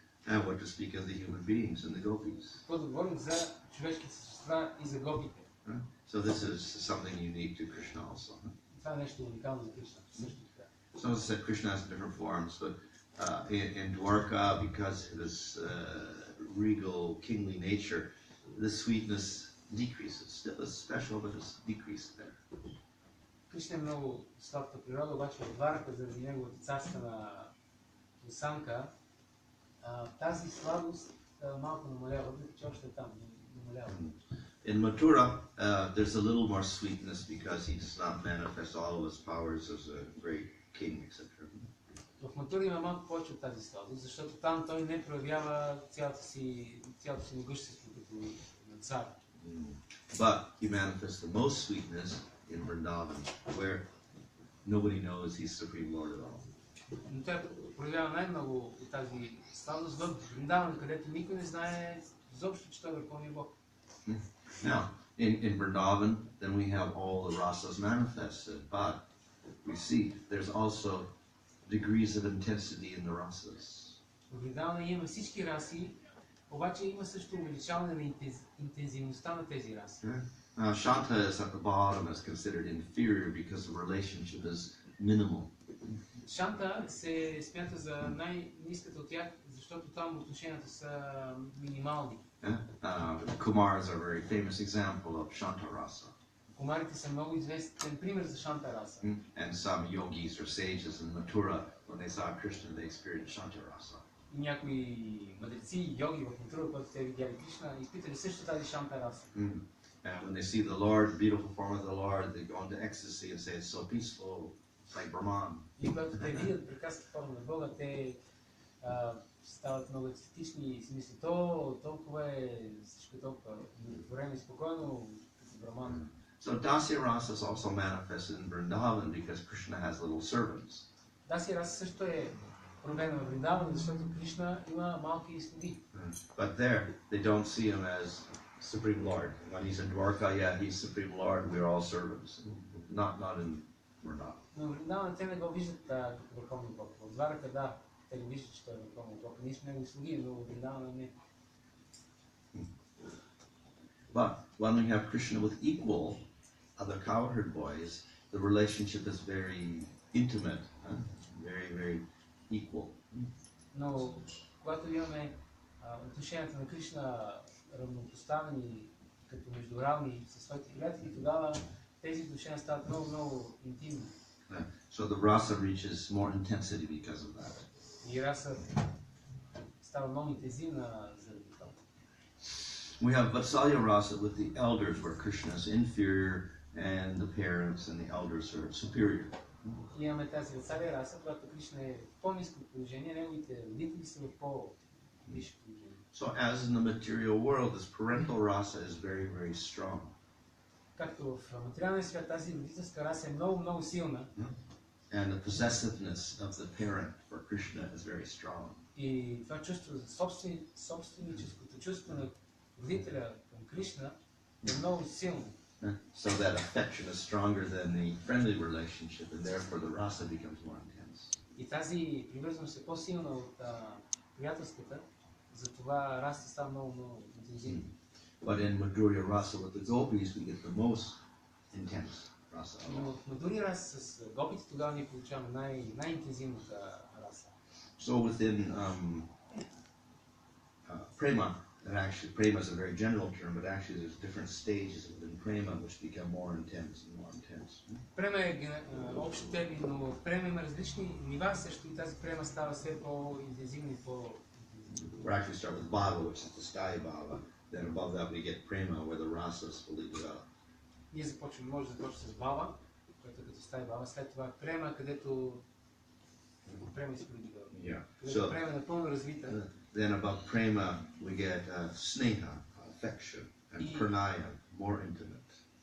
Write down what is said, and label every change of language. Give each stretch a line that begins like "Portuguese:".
English: And what to speak of the human beings and the gopis.
Bulgarian: Какво да говорим за човешките същества и за гопите.
English: So this is something unique to Krishna also.
Bulgarian: Това е нещо уникално за Кришна. Също така.
English: So as I said, Krishna has different forms, but in Dwarka, because of his regal, kingly nature, the sweetness decreases. Still is special, but it's decreased there.
Bulgarian: Кришна е много сладка природа, обаче в Дварака, заради неговата царствена осанка, тази сладост малко намалява, въпреки че още е там, намалява.
English: In Mathura, there's a little more sweetness because he does not manifest all of his powers as a great king, etc.
Bulgarian: В Матура има малко повече от тази сладост, защото там той не проявява цялото си могъщество като цар.
English: But he manifests the most sweetness in Vrindavan, where nobody knows he's Supreme Lord at all.
Bulgarian: Но той проявява най-много от тази сладост в Вриндаван, където никой не знае изобщо, че той е Върховния Бог.
English: Now, in Vrindavan, then we have all the rasas manifested, but we see there's also degrees of intensity in the rasas.
Bulgarian: В Вриндавана има всички раси, обаче има също увеличаване на интензивността на тези раси.
English: Shanta is at the bottom, is considered inferior because the relationship is minimal.
Bulgarian: Шанта се смята за най-ниската от тях, защото там отношенията са минимални.
English: Kumars are a very famous example of Shanta rasa.
Bulgarian: Кумарите са много известен пример за Шанта раса.
English: And some yogis or sages in Mathura, when they saw Krishna, they experienced Shanta rasa.
Bulgarian: И някои мъдреци, йоги в Матура, когато те видяли Кришна, изпитали също тази Шанта раса.
English: And when they see the Lord, the beautiful form of the Lord, they go into ecstasy and say it's so peaceful. It's like Brahman.
Bulgarian: И когато те видят прекрасната форма на Бога, те стават много естетични и си мислят, толкова е, всичко толкова удовлетворено и спокойно, като Браман.
English: So Dasya Rasa is also manifested in Vrindavan because Krishna has little servants.
Bulgarian: Дасия раса също е проявена в Вриндаван, защото Кришна има малки слуги.
English: But there, they don't see him as Supreme Lord. When he's in Dwarka, yeah, he's Supreme Lord, we're all servants. Not in Vrindavan.
Bulgarian: Но в Вриндаван те не го виждат като върховен Бог. В Дварака, да, те го виждат, че той е върховен Бог. Ние сме негови слуги, но в Вриндаван не.
English: But when we have Krishna with equal other cowherd boys, the relationship is very intimate, very, very equal.
Bulgarian: Но когато имаме отношенията на Кришна равнопоставени като между равни със своите приятели, тогава тези отношения стават много, много интимни.
English: So the rasa reaches more intensity because of that.
Bulgarian: И раса става много интензивна заради това.
English: We have Vatsalya rasa with the elders, where Krishna is inferior and the parents and the elders are superior.
Bulgarian: Имаме тази Ватсалия раса, когато Кришна е в по-ниско положение, неговите родители са в по-висше положение.
English: So as in the material world, this parental rasa is very, very strong.
Bulgarian: Както в материалния свят, тази родителска раса е много, много силна.
English: And the possessiveness of the parent for Krishna is very strong.
Bulgarian: И това чувство за собственическото чувство на родителя към Кришна е много силно.
English: So that affection is stronger than the friendly relationship, and therefore the rasa becomes more intense.
Bulgarian: И тази привързаност е по-силна от приятелската, затова раса става много, много интензивна.
English: But in Madhurya rasa with the gopis, we get the most intense rasa.
Bulgarian: Но в Мадури раса с гопите тогава ние получаваме най-интензивната раса.
English: So within prema, that actually prema is a very general term, but actually there's different stages within prema which become more intense and more intense.
Bulgarian: Према е общ термин, но в према има различни нива, също и тази према става все по-интензивна и по-интензивна.
English: We actually start with bhava, which is the sky bhava. Then above that we get prema, where the rasa is fully developed.
Bulgarian: Ние може да започнем с бава, което е като стая бава, след това према, където према се продига. Където према е напълно развита.
English: Then above prema we get sneha, affection, and pranaya, more intimate.